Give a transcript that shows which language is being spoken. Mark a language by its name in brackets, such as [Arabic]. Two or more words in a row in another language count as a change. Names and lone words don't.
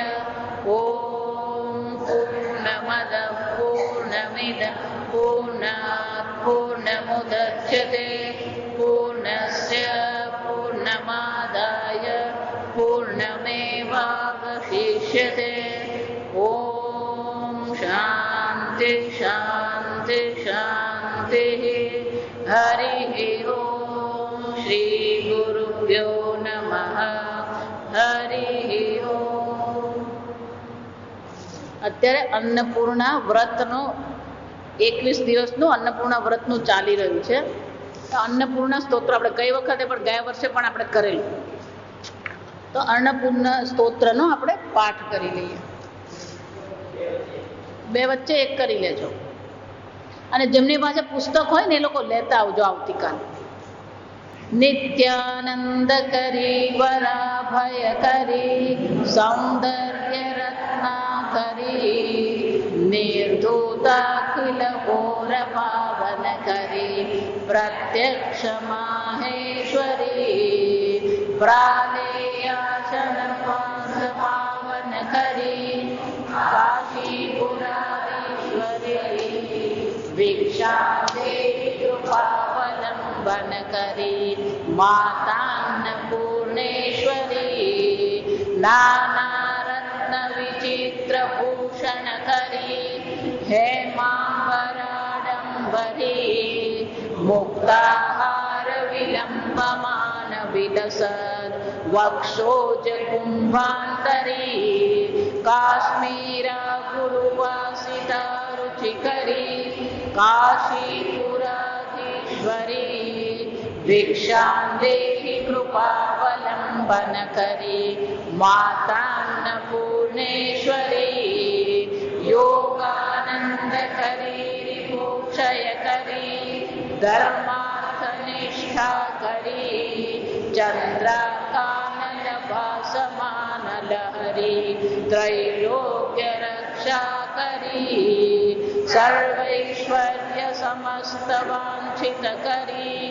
[Sanskrit] ॐ पूर्णमदः पूर्णमिदं पूर्णात् पूर्णमुदच्यते पूर्णस्य पूर्णमादाय पूर्णमेवावशिष्यते। ॐ शान्ति शान्ति शान्तिः। हरिः ॐ श्री गुरुभ्यो नमः। हरिः ॐ. [Gujarati] અત્યારે અન્નપૂર્ણા વ્રતનો 21 દિવસનું અન્નપૂર્ણા વ્રતનું ચાલી રહ્યું છે. અન્નપૂર્ણા સ્તોત્ર આપણે ગઈ વખતે પણ ગયા વર્ષે પણ આપણે કરેલું. તો અન્નપૂર્ણા સ્તોત્રનો આપણે પાઠ કરી લઈએ. બે વચ્ચે એક કરી લેજો. અને જેમની પાસે પુસ્તક હોય ને એ લોકો લેતા આવજો આવતીકાલે. [Sanskrit] નિત્યાનંદ કરી વરાભય કરી સૌંદર્ય રત્ના કરી निर्धूताखिल घोर पावन करी प्रत्यक्ष माहेश्वरी प्रालेयासन पास पावन करी काशीपुराधीश्वरी भिक्षा देवी कृपावलंबन करी मातान्नपूर्णेश्वरी नाना रत्न विचित्र भूषण करी हेमांबराडंबरी मुक्ताहार विलंबमान विलसद वक्षोज कुंभांतरी काश्मीरा गुरुवासिता रुचिकरी काशीपुराधीश्वरी भिक्षां देहि कृपावलंबन करी मातान्नपूर्णेश्वरी योगानंद करी रिपोक्षय करी धर्मार्थ निष्ठा करी चंद्राकानन भासमान लहरी त्रैलोक्य रक्षा करी सर्वैश्वर्य समस्त वांछित करी